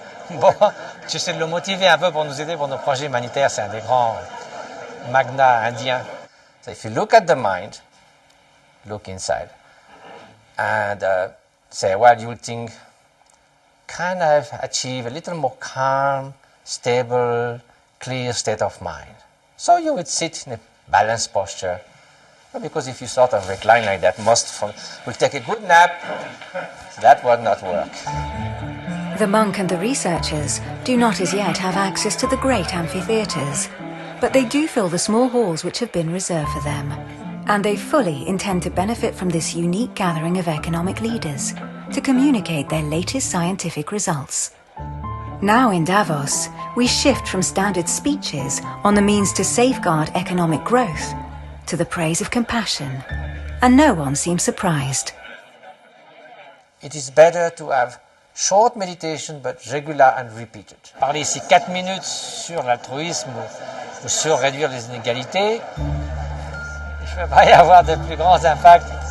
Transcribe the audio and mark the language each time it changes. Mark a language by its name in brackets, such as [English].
[French] Bon, j'essaie de le motiver un peu pour nous aider pour nos projets humanitaires. C'est un des grands magnats indiens. [English] So if you look at the mind, look inside, and say, well, you would think, can I achieve a little more calm, stable, clear state of mind? So you would sit in a balanced posture. Because if you sort of recline like that, most will take a good nap. So that would not work. The monk and the researchers do not as yet have access to the great amphitheatres, but they do fill the small halls which have been reserved for them, and they fully intend to benefit from this unique gathering of economic leaders to communicate their latest scientific results. Now in Davos, we shift from standard speeches on the means to safeguard economic growth to the praise of compassion, and no one seems surprised. It is better to have short meditation, but regular and repeated. [French] Parler ici 4 minutes sur l'altruisme ou sur réduire les inégalités, je ne peux pas y avoir de plus grands impacts.